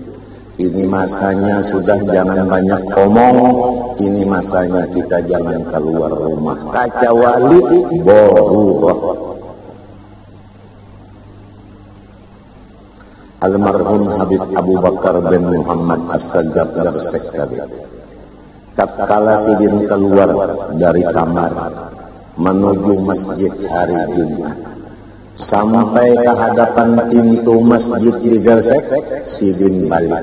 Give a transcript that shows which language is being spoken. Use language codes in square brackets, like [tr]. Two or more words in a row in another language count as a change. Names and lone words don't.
[id] Ini masanya sudah jangan banyak omong. Ini masanya kita jangan keluar rumah. Kecuali darurah. Almarhum Habib Abu Bakar bin Muhammad As-Sajjad Darsekali. Tatkala sidin keluar dari kamar menuju masjid hari Jumat, sampai ke hadapan pintu masjid di Gersek, sidin balik.